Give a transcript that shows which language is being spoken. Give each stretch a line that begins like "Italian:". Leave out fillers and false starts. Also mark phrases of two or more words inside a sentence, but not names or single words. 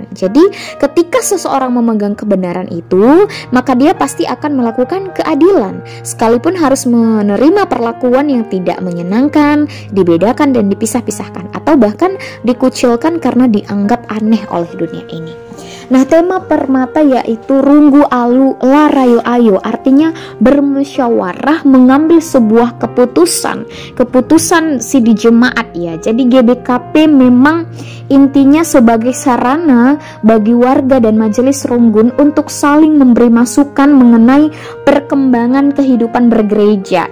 Indonesian: Jadi, ketika seseorang memegang kebenaran itu, maka dia pasti akan melakukan keadilan, sekalipun harus menerima perlakuan yang tidak menyenangkan, dibedakan dan dipisah-pisahkan, atau bahkan dikucilkan karena dianggap aneh oleh dunia ini. Nah, tema permata yaitu runggu alu larayo ayo, artinya bermusyawarah mengambil sebuah keputusan si di jemaat ya. Jadi GBKP memang intinya sebagai sarana bagi warga dan majelis runggun untuk saling memberi masukan mengenai perkembangan kehidupan bergereja.